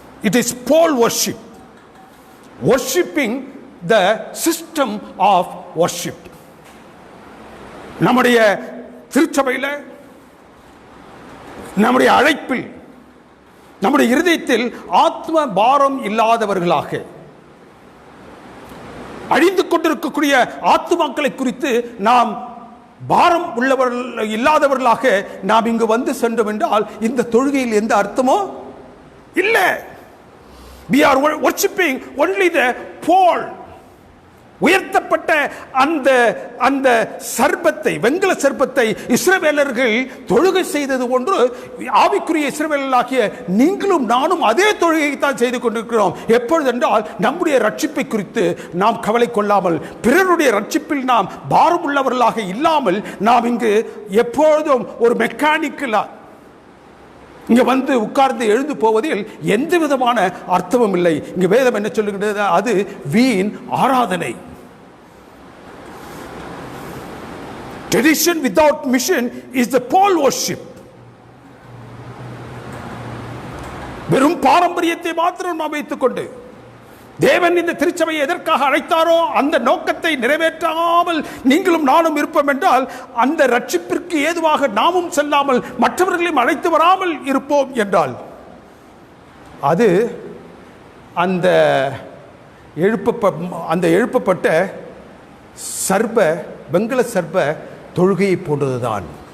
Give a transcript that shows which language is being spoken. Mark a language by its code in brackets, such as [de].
[en] It is pole worship, worshipping the system of worship. [ta] நம்முடைய திருச்சபையில், நம்முடைய அழைப்பில், நம்முடைய இருதயத்தில் ஆத்ம பாரம் இல்லாதவர்களாக, அழிந்து கொண்டிருக்கக்கூடிய ஆத்மாக்களை குறித்து நாம் பாரம் உள்ளவர்கள் இல்லாதவர்களாக நாம் இங்கு வந்து சென்றோம் என்றால் இந்த தொழுகையில் எந்த அர்த்தமோ இல்லை. [en] We are worshiping only the pole. [ta] உயர்த்தப்பட்ட அந்த சர்பத்தை, வெண்கல சர்பத்தை இஸ்ரவேலர்கள் தொழுகை செய்தது ஒன்று, ஆவிக்குரிய இஸ்ரவேலர்களாகிய நீங்களும் நானும் அதே தொழுகையை தான் செய்து கொண்டிருக்கிறோம். எப்பொழுது என்றால் நம்முடைய ரட்சிப்பை குறித்து நாம் கவலை கொள்ளாமல், பிறருடைய ரட்சிப்பில் நாம் பாரம் உள்ளவர்களாக இல்லாமல், நாம் இங்கு எப்பொழுதும் ஒரு மெக்கானிக்கலா இங்க வந்து உட்கார்ந்து எழுந்து போவதில் எந்த விதமான அர்த்தமும் இல்லை. இங்க வேதம் என்ன சொல்லுகிறது? அது வீண் ஆராதனை. [en] Tradition without mission is the pole worship. [ta] வெறும் பாரம்பரியத்தை மாத்திரம் நாம் வைத்துக் கொண்டு தேவன் இந்த திருச்சபையை எதற்காக அழைத்தாரோ அந்த நோக்கத்தை நிறைவேற்றாமல் நீங்களும் நானும் இருப்போம் என்றால், அந்த ரட்சிப்பிற்கு ஏதுவாக நாமும் செல்லாமல் மற்றவர்களையும் அழைத்து வராமல் இருப்போம் என்றால், அது அந்த எழுப்பப்பட்ட சர்ப, வெண்கல சர்ப தொழுகையை போன்றதுதான்.